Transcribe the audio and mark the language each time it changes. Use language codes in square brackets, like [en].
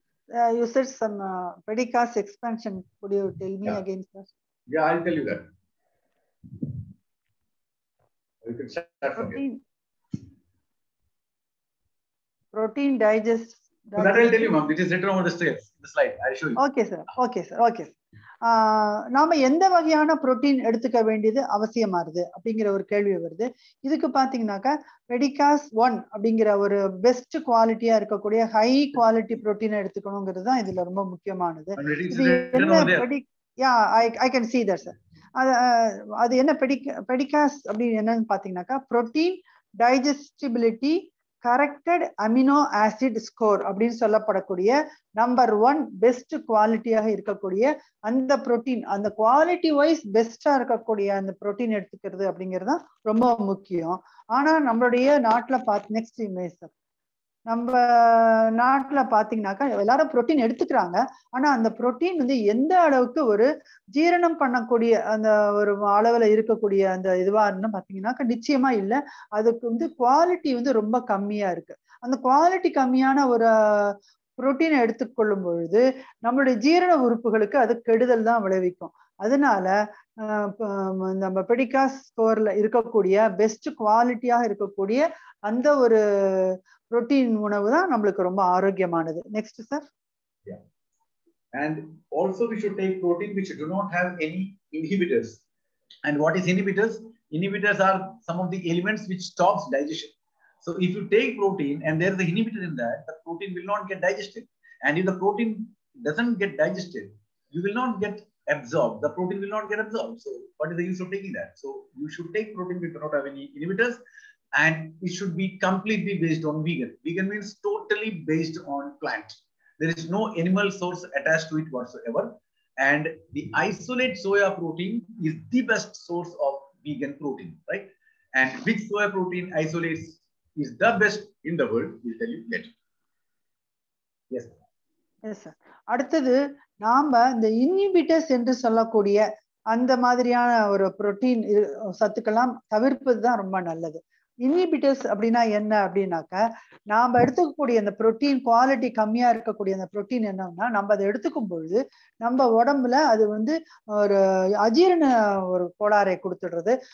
[en] You said some PDCAS expansion. Could you tell me again, sir? Yeah, I'll tell you that. You can start from here. Protein digest. So that I'll tell you, ma'am. It is written over the slide. I'll show you. Okay, sir. Okay, sir. Okay. [ta] நாம எந்த வகையான protein எடுத்துக்க வேண்டியது அவசியமாறுது அப்படிங்கிற ஒரு கேள்வி வருது. இதுக்கு பாத்தீங்கன்னாக்கா PDCAS 1 அப்படிங்கிற ஒரு பெஸ்ட் குவாலிட்டியா இருக்கக்கூடிய ஹை குவாலிட்டி புரோட்டீனை எடுத்துக்கணுங்கிறது தான் இதுல ரொம்ப முக்கியமானது. இது என்ன [en] I can see that, sir. [ta] அது என்ன PDCAS அப்படின்னு என்னன்னு பாத்தீங்கன்னாக்கா protein டைஜஸ்டிபிலிட்டி corrected amino acid score அப்படின்னு சொல்லப்படக்கூடிய நம்பர் 1 பெஸ்ட் குவாலிட்டியாக இருக்கக்கூடிய அந்த புரோட்டீன், அந்த குவாலிட்டி வைஸ் பெஸ்டா இருக்கக்கூடிய அந்த புரோட்டீன் எடுத்துக்கிறது அப்படிங்கிறது தான் ரொம்ப முக்கியம். ஆனா நம்மளுடைய நாட்டுல [en] next image, [ta] நம்ம நாட்டுல பாத்தீங்கன்னாக்கா எல்லாரும் புரோட்டீன் எடுத்துக்கிறாங்க. ஆனா அந்த புரோட்டீன் வந்து எந்த அளவுக்கு ஒரு ஜீரணம் பண்ணக்கூடிய அந்த ஒரு அளவுல இருக்கக்கூடிய அந்த இதுவான்னு பாத்தீங்கன்னாக்கா நிச்சயமா இல்ல. அதுக்கு வந்து குவாலிட்டி வந்து ரொம்ப கம்மியா இருக்கு. அந்த குவாலிட்டி கம்மியான ஒரு புரோட்டீனை எடுத்துக்கொள்ளும் பொழுது நம்மளுடைய ஜீரண உறுப்புகளுக்கு அது கெடுதல் தான் விளைவிக்கும். அதனால நம்ம PDCAS ஸ்கோர்ல இருக்கக்கூடிய பெஸ்ட் குவாலிட்டியாக இருக்கக்கூடிய அந்த ஒரு புரோட்டீன் உணவு தான் நம்மளுக்கு ரொம்ப ஆரோக்கியமானது. [en] Next sir. Yeah. And also we should take protein which do not have any inhibitors. And what is inhibitors? Inhibitors are some of the elements which stops digestion. So if you take protein and there is an inhibitor in that, the protein will not get digested. And if the protein doesn't get digested, you will not get absorbed. The protein will not get absorbed. So what is the use of taking that? So you should take protein which do not have any inhibitors. And it should be completely based on vegan. Vegan means totally based on plant. There is no animal source attached to it whatsoever. And the isolate soya protein is the best source of vegan protein, right? And which soya protein isolates is the best in the world, we'll tell you later. Yes. Yes, sir. [ta] அடுத்தது நாம இந்த inhibitors என்று சொல்லக்கூடிய அந்த மாதிரியான ஒரு protein சத்துக்கெல்லாம் தவிர்ப்பது தான் ரொம்ப நல்லது. இன்ஹிபிட்டர்ஸ் அப்படின்னா என்ன அப்படின்னாக்கா நாம எடுத்துக்கக்கூடிய அந்த புரோட்டீன் குவாலிட்டி கம்மியா இருக்கக்கூடிய அந்த புரோட்டீன் என்னன்னா நம்ம அதை எடுத்துக்கும் பொழுது நம்ம உடம்புல அது வந்து ஒரு அஜீரண ஒரு கோளாறை கொடுத்துடுறது.